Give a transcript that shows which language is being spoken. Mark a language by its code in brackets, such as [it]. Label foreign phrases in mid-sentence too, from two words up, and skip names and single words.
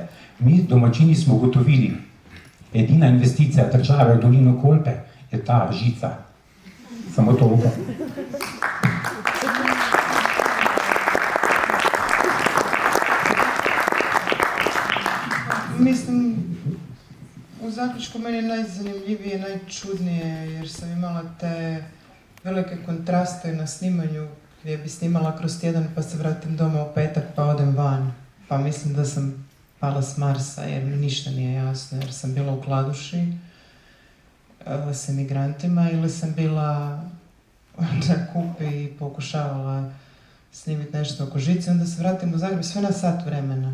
[sl] Mi domačini smo ugotovili, edina investicija države v dolino Kolpe je ta žica. Samo to upam. [hr] Mislim, u zaključku meni je najzanimljivije, najčudnije, jer sam imala te velike kontraste na snimanju, gdje bi snimala kroz tjedan pa se vratim doma u petak pa odem van. Pa mislim da sam pala s Marsa jer mi ništa nije jasno, jer sam bila u Kladuši, s emigrantima ili sam bila na Kupi i pokušavala snimiti nešto oko žice, onda se vratim u Zagreb, sve na sat vremena.